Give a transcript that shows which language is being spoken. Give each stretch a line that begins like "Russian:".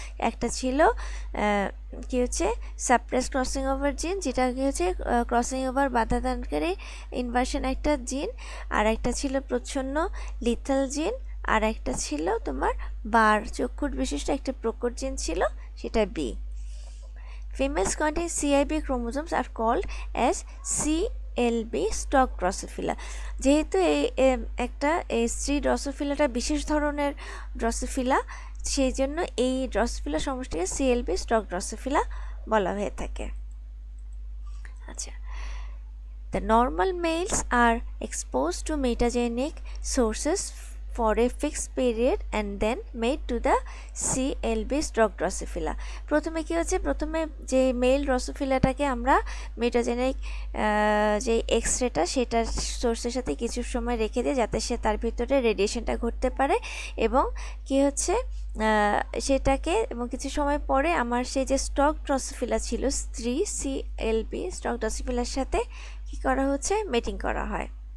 Bangla: একটা ছিল কি হচ্ছে সাপ্রেস ক্রসিং ওভার জিন, যেটা কি হচ্ছে ক্রসিং ওভার বাধা দানকারী ইনভার্সন একটা জিন, আর একটা ছিল প্রচ্ছন্ন লিথাল জিন, আর একটা ছিল তোমার বার চক্ষুর বিশিষ্ট একটা প্রকট জিন ছিল, সেটা B.
English: Females containing CIB chromosomes are called as CLB stalk Drosophila.
Bangla: যেহেতু একটা স্ত্রী ড্রসোফিলাটা বিশেষ ধরনের ড্রসোফিলা, সেই জন্য এই ড্রসোফিলা সমষ্টিকে CLB stalk Drosophila বলা হয়ে থাকে।
English: আচ্ছা, the normal males are exposed to mutagenic sources for a fixed period and then made to the CLB stalk Drosophila.
Bangla: প্রথমে কি হচ্ছে, প্রথমে যে মেল ড্রসোফিলাটাকে আমরা মিউটাজেনিক যে এক্স-রেটা সেটার সোর্সের সাথে কিছু সময় রেখে দিই, যাতে সে তার ভিতরে রেডিয়েশনটা ঘটতে পারে, এবং কি হচ্ছে সেটাকে, এবং কিছু সময় পরে আমার সেই যে স্টক ড্রসোফিলা ছিল স্ত্রী CLB স্টক ড্রসোফিলার সাথে কি করা হচ্ছে, মেটিং করা হয়।